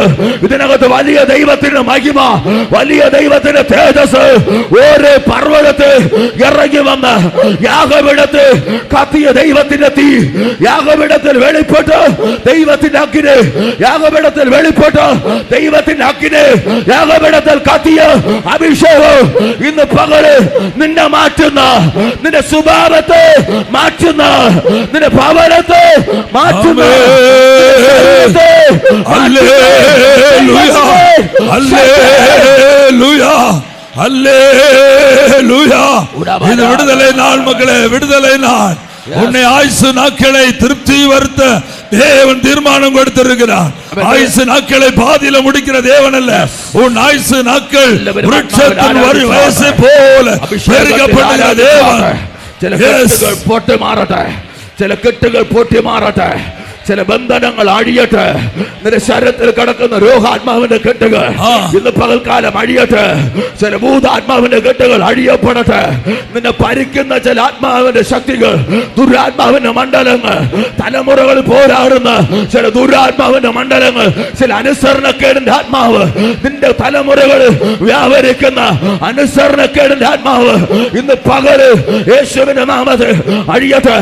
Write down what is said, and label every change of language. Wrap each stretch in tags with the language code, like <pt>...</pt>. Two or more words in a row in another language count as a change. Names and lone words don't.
<ml>ഇതിനകത്ത് വലിയ ദൈവത്തിന്റെ മഹിമ, വലിയ ദൈവത്തിന്റെ തേജസ് ഓരോ പർവ്വതത്തിൽ ഇറങ്ങി വന്ന് യാഗപീഠത്തിൽ കത്തിയ ദൈവത്തിന്റെ തീ, യാഗപീഠത്തിൽ വെളിപ്പെട്ട് ദൈവത്തിന്റെ അഗ്നി, യാഗപീഠത്തിൽ വെളിപ്പെട്ട് ദൈവത്തിന്റെ അഗ്നി, യാഗപീഠത്തിൽ കത്തിയ അഭിഷേകം ഇന്ന് പകല് നിന്നെ മാറ്റുന്ന, നിന്റെ സ്വഭാവത്തെ മാറ്റുന്ന, നിന്റെ ഭവനത്തെ മാറ്റുന്ന.</ml> <ta>இது விடுதலை நாள் மகளே, விடுதலை நாள். உன்னை ஆயுசு நாட்களை திருப்தி வருத்த தேவன் தீர்மானம் கொடுத்திருக்கிறார். ஆயுசு நாட்களை பாதியில முடிக்கிற தேவன் அல்ல. உன் ஆயுசு நாட்கள் விருட்சத்தின் வயசை போல பெருகப்படுகிற தேவன்.</ta> <ml>ചില കെട്ടുകൾ പൊട്ടി മാറട്ടെ. ചില കെട്ടുകൾ പൊട്ടി മാറട്ടെ. ചില ബന്ധനങ്ങൾ അഴിയട്ടെ. നിന്റെ ശരീരത്തിൽ കിടക്കുന്ന രോഗാത്മാവിന്റെ കെട്ടുകൾ ഇന്ന് പകൽക്കാലം അഴിയട്ടെ. ചില ഭൂതാത്മാവിന്റെ കെട്ടുകൾ അഴിയപ്പെടട്ടെ. നിന്നെ പരിക്കുന്ന ചില ആത്മാവിന്റെ ശക്തികൾ, ദുരാത്മാവിന്റെ മണ്ഡലങ്ങൾ, തലമുറകൾ പോരാടുന്ന ചില ദുരാത്മാവിന്റെ മണ്ഡലങ്ങൾ, ചില അനുസരണക്കേടിന്റെ ആത്മാവ്, നിന്റെ തലമുറകൾ വ്യാപരിക്കുന്ന അനുസരണക്കേടിന്റെ ആത്മാവ് ഇന്ന് പകല് യേശുവിന്റെ നാമത്തിൽ അഴിയട്ടെ.</ml>